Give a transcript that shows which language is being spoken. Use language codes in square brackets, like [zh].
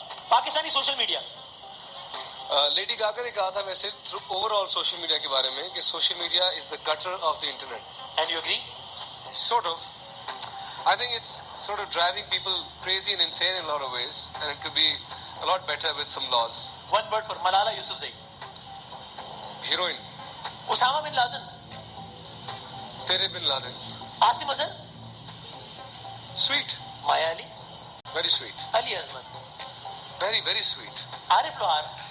[hi] Pakistani social media. Lady Gaga ने कहा था वैसे थ्रू ओवरऑल [en] Social media के बारे में कि social media is the gutter of the internet. And you agree? Sort of. I think it's sort of driving people crazy and insane in a lot of ways, and it could be a lot better with some laws. One word for Malala Yousafzai. Heroine. [hi] Usama bin Laden. तेरे bin Laden. Asim Azhar. [en] Sweet. [hi] माया Ali. [en] Very sweet. [hi] Ali अजमत। [en] Very, very sweet. [hi] Arif लोहार।